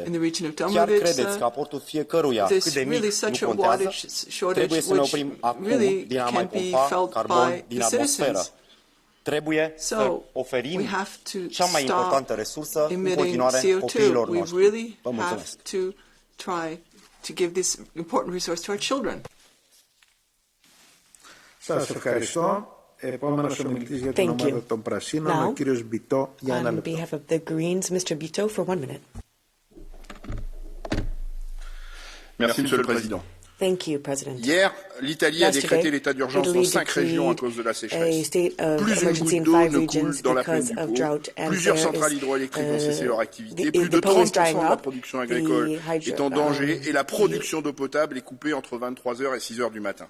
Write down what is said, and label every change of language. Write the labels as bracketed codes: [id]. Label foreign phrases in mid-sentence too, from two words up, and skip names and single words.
[ro] Chiar credeți că aportul fiecăruia, cât de mic, nu contează? Trebuie să ne oprim acum din a mai pompa carbon din atmosferă. Trebuie să oferim cea mai importantă resursă în continuare copiilor noștri. Vă mulțumesc. [el] Σας ευχαριστώ. Επόμενος ομιλητής για την ομάδα των Πρασίνων, ο κύριος Μπιτό, για 1 λεπτό. [en] On behalf of the Greens, Mr. Bito, for 1 minute. [fr] Merci, Monsieur le Président. [en] Thank you, President. [fr] Hier, l'Italie a décrété l'état d'urgence dans 5 régions à cause de la sécheresse. Plus d'une goutte d'eau ne coule dans la plaine du Pau. Plusieurs centrales hydroélectriques ont cessé leur activité. Plus de 30% de la production agricole est en danger et la production d'eau potable est coupée entre 23h et 6h du matin.